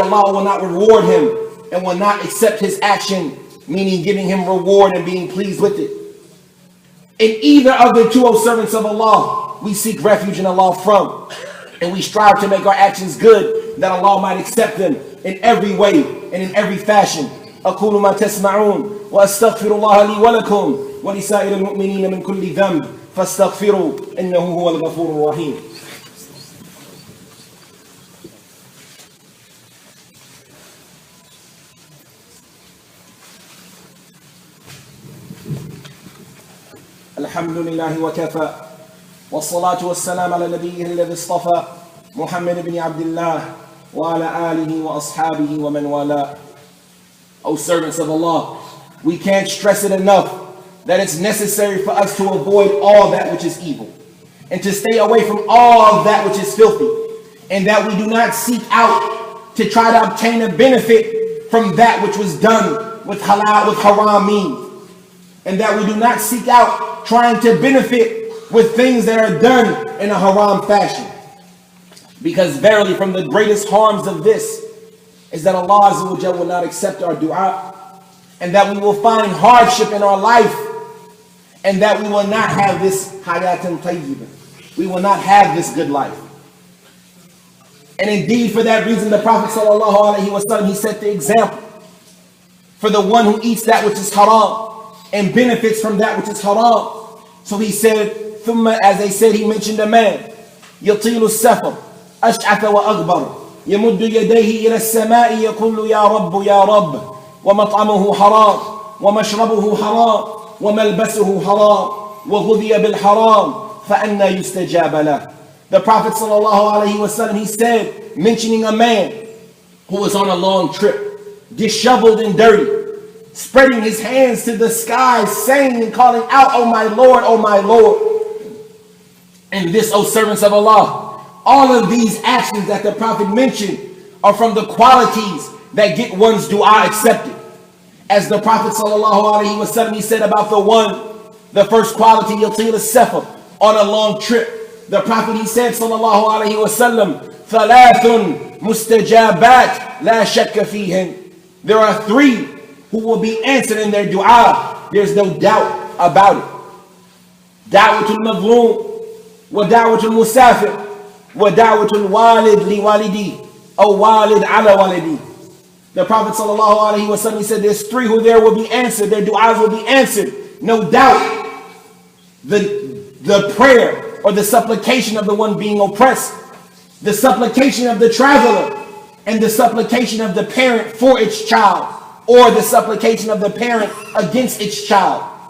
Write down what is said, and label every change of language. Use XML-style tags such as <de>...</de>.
<en>Allah will not reward him and will not accept his action, meaning giving him reward and being pleased with it. In either of the two, O servants of Allah, we seek refuge in Allah from, and we strive to make our actions good, that Allah might accept them in every way and in every fashion.</en> <ar>أقول ما تسمعون وأستغفر الله لي ولكم ولسائر المؤمنين من كل ذنب فاستغفروا إنه هو الغفور الرحيم. الحمد لله وكفى والصلاة والسلام على نبيه الذي اصطفى محمد بن عبد الله وعلى آله وأصحابه ومن والاه.</ar> <en>O servants of Allah, we can't stress it enough that it's necessary for us to avoid all that which is evil and to stay away from all that which is filthy, and that we do not seek out to try to obtain a benefit from that which was done with halal, with haram means, and that we do not seek out trying to benefit with things that are done in a haram fashion. Because verily from the greatest harms of this is that Allah Azza wa Jalla will not accept our dua, and that we will find hardship in our life, and that we will not have this hayatan tayyib. We will not have this good life. And indeed, for that reason, the Prophet ﷺ, he set the example for the one who eats that which is haram and benefits from that which is haram.</en> <ar>So he said, ثم, as they said, he mentioned a man, يطيل السفر أشعث وأغبر يمد يديه إلى السماء يقول يا رب يا رب ومطعمه حرام ومشربه حرام وملبسه حرام وغذي بالحرام فأنى يستجاب له.</ar> <en>The Prophet ﷺ, he said, mentioning a man who was on a long trip, disheveled and dirty, spreading his hands to the sky, saying and calling out, "Oh my Lord, oh my Lord." And this, O servants of Allah, all of these actions that the Prophet mentioned are from the qualities that get one's dua accepted. As the Prophet ﷺ, he said about the first quality, yatil as-safar, on a long trip.</en> <ar>The Prophet, he said, ﷺ, ثَلَاثٌ مُسْتَجَابَاتٌ لَا شَكَّ فِيهِنْ.</ar> <en>There are three who will be answered in their dua. There's no doubt about it.</en> <ar>دعوة المظلوم ودعوة المسافر ودعوة الوالد لوالدي أو والد على والدي.</ar> <en>The Prophet ﷺ, he said there's three who there will be answered. Their du'as will be answered. No doubt. The prayer or the supplication of the one being oppressed, the supplication of the traveler, and the supplication of the parent for its child, or the supplication of the parent against its child.</en>